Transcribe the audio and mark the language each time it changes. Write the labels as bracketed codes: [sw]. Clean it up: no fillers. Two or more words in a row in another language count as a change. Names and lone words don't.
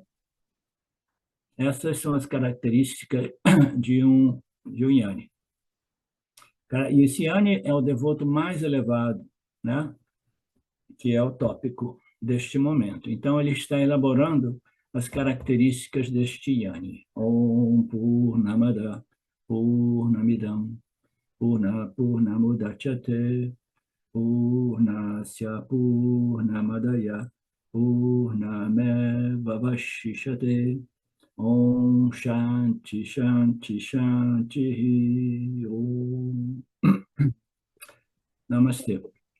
[pt] Essas são as características de um Jnani. E esse Jnani é o devoto mais elevado, né? Que é o tópico deste momento. Então, ele está elaborando as características deste yani. [sa] ॐ पूर्णमदः पूर्णमिदं पूर्णमुदच्यते पूर्णस्य पूर्णमादाय पूर्णमेवावशिष्यते ॐ शान्तिः शान्तिः शान्तिः ॐ नमस्ते.